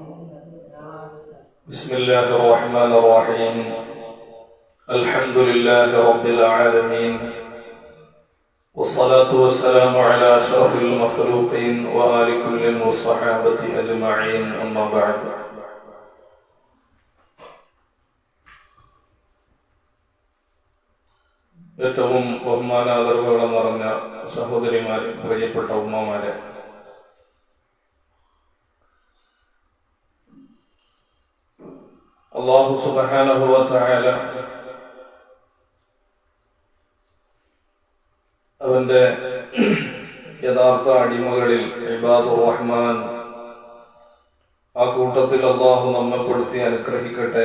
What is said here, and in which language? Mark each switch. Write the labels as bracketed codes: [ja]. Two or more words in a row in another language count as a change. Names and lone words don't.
[ar] بسم الله الرحمن الرحيم. الحمد لله رب العالمين، والصلاة والسلام على أشرف المخلوقين وآل كل والصحابة أجمعين، أما بعد. [ml] ഏറ്റവും ബഹുമാനാദരവുകൾ നിറഞ്ഞ സഹോദരിമാരെ, പ്രിയപ്പെട്ട ഉമ്മമാരെ, [ar] الله سبحانه وتعالى [ml] അവന്റെ യഥാർത്ഥ അടിമകളിൽ [ar] عباد الرحمن, [ml] ആ കൂട്ടത്തിൽ അല്ലാഹു നമ്മെ പെടുത്തി അനുഗ്രഹിക്കട്ടെ.